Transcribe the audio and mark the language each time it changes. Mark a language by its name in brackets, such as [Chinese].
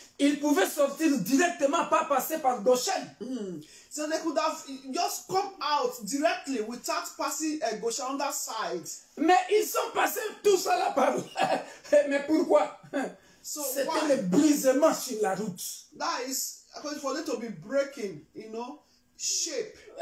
[French] Ils pouvaient sortir directement, pas passer par Goshen. [English] So they could have just come out directly without passing Goshen on that side. [French] Mais ils sont passés tout ça là par mais pourquoi? C'était le brisement sur la route. [English] That is for them to be breaking, shape.